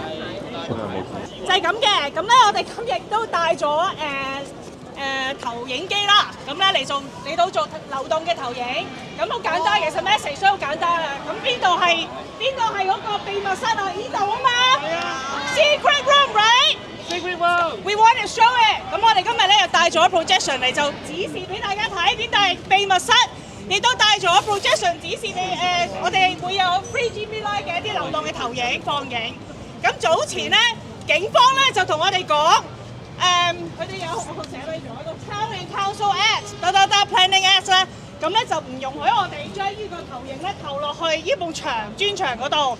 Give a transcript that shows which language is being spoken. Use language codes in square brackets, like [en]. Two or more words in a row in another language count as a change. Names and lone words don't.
[yue] 就係咁嘅，咁咧我哋今日都帶咗投影機啦，咁咧嚟到做流動嘅投影，咁好簡單，其實 message 都好簡單啊。咁邊度係嗰個秘密室啊？呢度啊嘛。 [en] Secret room, right? Secret room. We want to show it。 [yue] 咁我哋今日咧又帶咗 projection 嚟就指示俾大家睇邊度係秘密室，亦都帶咗 projection 指示你我哋會有 FREEHK 嘅一啲流動嘅投影放映。咁早前咧，警方咧就同我哋講。佢哋有我寫咗一個 [en] Town and Council Act Planning Act [yue] 咧，咁咧就唔容許我哋將呢個投影咧投落去呢埲磚牆嗰度。